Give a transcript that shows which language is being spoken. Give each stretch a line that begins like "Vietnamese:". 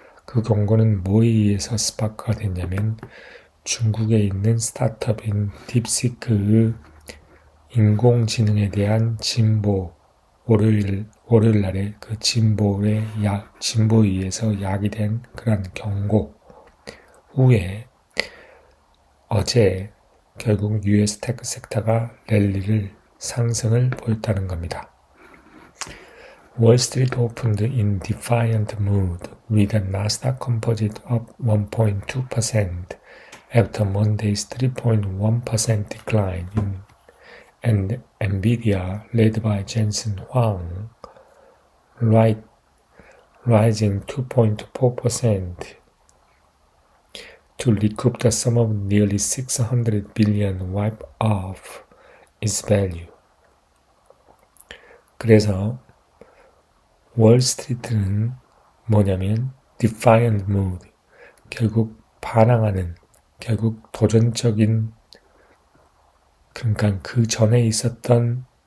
Korean: 그 경고는 뭐에 의해서 스파크가 됐냐면 중국에 있는 스타트업인 딥시크의 인공지능에 대한 진보, 월요일 날에 그 진보에 의해서 야기된 그런 경고 후에 어제 결국 US 테크 섹터가 랠리를 상승을 보였다는 겁니다.
English: Wall Street opened in defiant mood with the Nasdaq Composite up 1.2% after Monday's 3.1% decline and Nvidia, led by Jensen Huang, rising 2.4% to recoup the sum of nearly 600 billion wiped off its value.
Korean: 그래서 월스트리트는 뭐냐면
English: defiant mood,
Korean: 결국 반항하는, 결국 도전적인, 그러니까 그 전에 있었던